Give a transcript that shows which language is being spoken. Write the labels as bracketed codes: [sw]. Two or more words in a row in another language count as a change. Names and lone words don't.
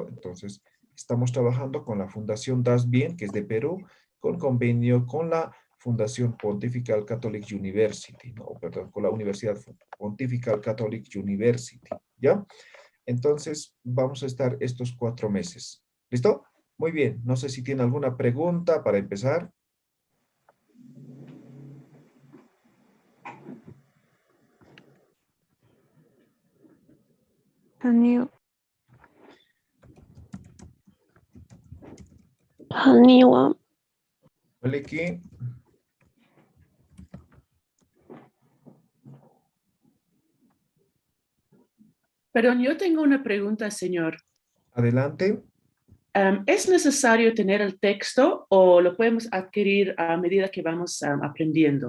[es] Entonces, estamos trabajando con la Fundación Das Bien, que es de Perú, con convenio con la Fundación Pontifical Catholic University, ¿no? Perdón, con la Universidad Pontifical Catholic University, ¿ya? Entonces, vamos a estar estos 4 meses. ¿Listo? Muy bien. No sé si tiene alguna pregunta para empezar. [ay] Haniwa. Haniwa. Maliki, [es] Perdón, yo tengo una pregunta, señor. adelante. ¿Es necesario tener el texto o lo podemos adquirir a medida que vamos aprendiendo?